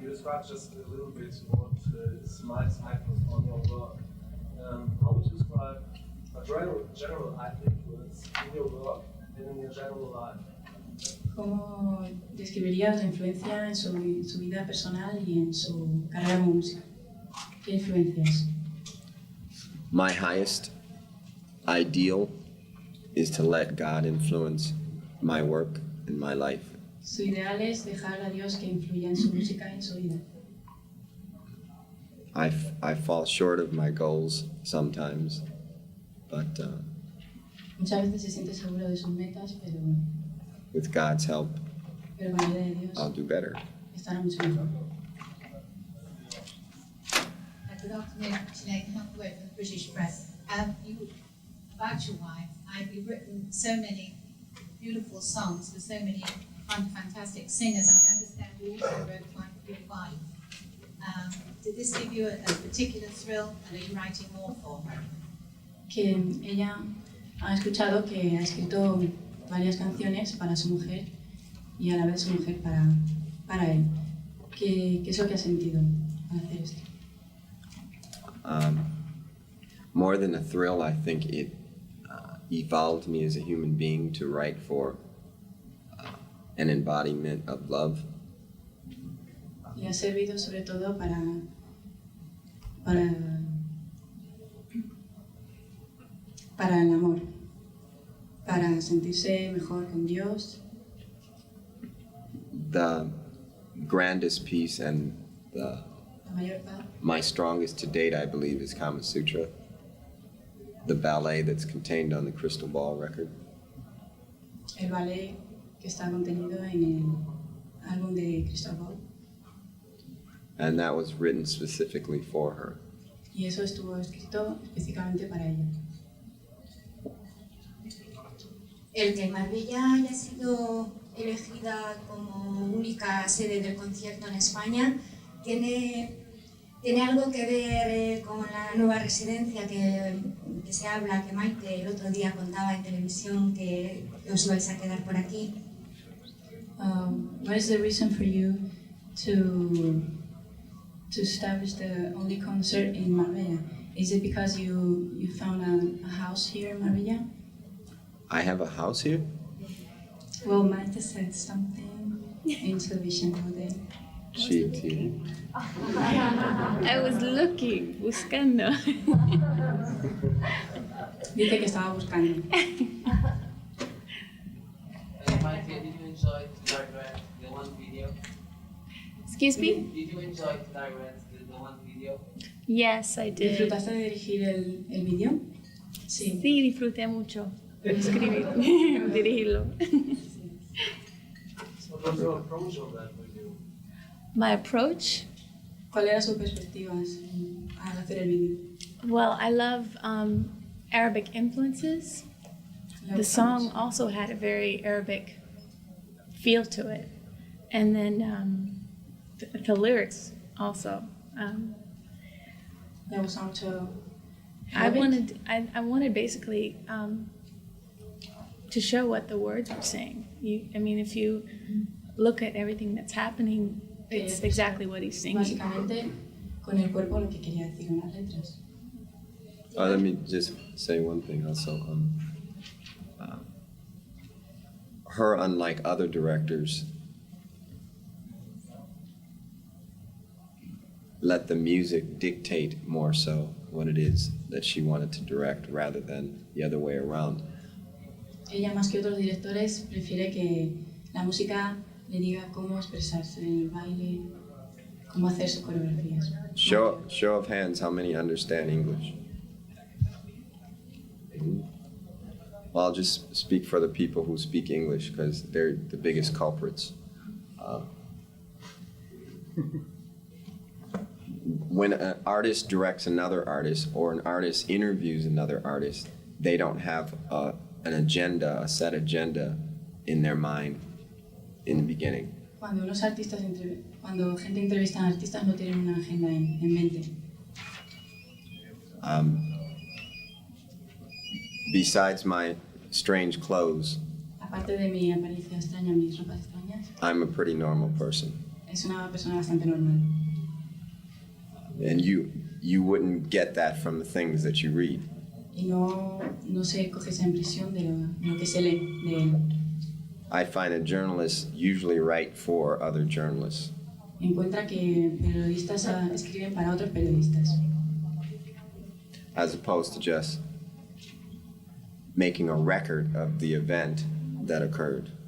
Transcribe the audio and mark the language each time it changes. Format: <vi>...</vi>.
<en>You described just a little bit what Smile's microphone your work. How would you describe general influence in your work and in your general life.</en> <es>¿Cómo describirías la influencia en su vida personal y en su carrera como músico? ¿Qué influencias?</es> <en>My highest ideal is to let God influence my work and my life.</en> <es>Su ideal es dejar a Dios que influya en su música y en su vida.</es> <en>I fall short of my goals sometimes, but</en> <es>Muchas veces se siente seguro de sus metas, pero</es> <en>with God's help,</en> <es>con la ayuda de Dios</es> <en>I'll do better.</en> <es>estará mucho mejor.</es> <en>Good afternoon, Sinead Huntworth from the British Press. About your wife, you've written so many beautiful songs for so many fantastic singers. I understand you also wrote one for your wife. Did this give you a particular thrill, and are you writing more for her?</en> <es>Que ella ha escuchado que ha escrito varias canciones para su mujer y a la vez su mujer para él. ¿Qué es lo que ha sentido al hacer esto?</es> <en>More than a thrill, I think it evolved me as a human being to write for an embodiment of love.</en> <es>Le ha servido sobre todo para el amor, para sentirse mejor con Dios.</es> <en>The grandest piece and</en> <es>La mayor parte,</es> <en>my strongest to date, I believe, is Kama Sutra, the ballet that's contained on the Crystal Ball record.</en> <es>el ballet que está contenido en el álbum de Crystal Ball.</es> <en>And that was written specifically for her.</en> <es>Y eso estuvo escrito específicamente para ella. El que Marbella haya sido elegida como única sede del concierto en España tiene algo que ver con la nueva residencia que se habla, que Maite el otro día contaba en televisión que os vais a quedar por aquí.</es> <en>What is the reason for you to establish the only concert in Marbella? Is it because you found a house here in Marbella? I have a house here? Well, Maite said something in television today. She too. I was looking,</en> <es>buscando. Dice que estaba buscando.</es> <en>Maite, did you enjoy to direct the one video? Excuse me? Did you enjoy to direct the one video? Yes, I did.</en> <es>¿Disfrutaste de dirigir el vídeo? Sí, disfruté mucho escribir, dirigirlo.</es> <en>What was your approach on that video? My approach?</en> <es>¿Cuál era su perspectiva al hacer el vídeo?</es> <en>Well, I love Arabic influences. The song also had a very Arabic feel to it. And then the lyrics also.</en> <es>Le gusta mucho</es> <en>I wanted basically to show what the words were saying. If you look at everything that's happening, it's exactly what he's singing.</en> <es>Básicamente, con el cuerpo lo que quería decir en las letras.</es> <en>Let me just say one thing also. Her, unlike other directors, let the music dictate more so what it is that she wanted to direct rather than the other way around.</en> <es>Ella, más que otros directores, prefiere que la música le diga cómo expresarse en el baile, cómo hacer sus coreografías.</es> <en>Show of hands, how many understand English? Well, I'll just speak for the people who speak English because they're the biggest culprits. When an artist directs another artist or an artist interviews another artist, they don't have an agenda, a set agenda in their mind in the beginning.</en> <es>Cuando gente entrevista a artistas no tienen una agenda en mente.</es> <en>Besides my strange clothes,</en> <es>Aparte de mi apariencia extraña, mis ropas extrañas,</es> <en>I'm a pretty normal person.</en> <es>es una persona bastante normal.</es> <en>And you wouldn't get that from the things that you read.</en> <es>y no se coge esa impresión de lo que se lee de él.</es> <en>I find that journalists usually write for other journalists.</en> <es>Encuentra que periodistas escriben para otros periodistas,</es> <en>as opposed to just making a record of the event that occurred.</en>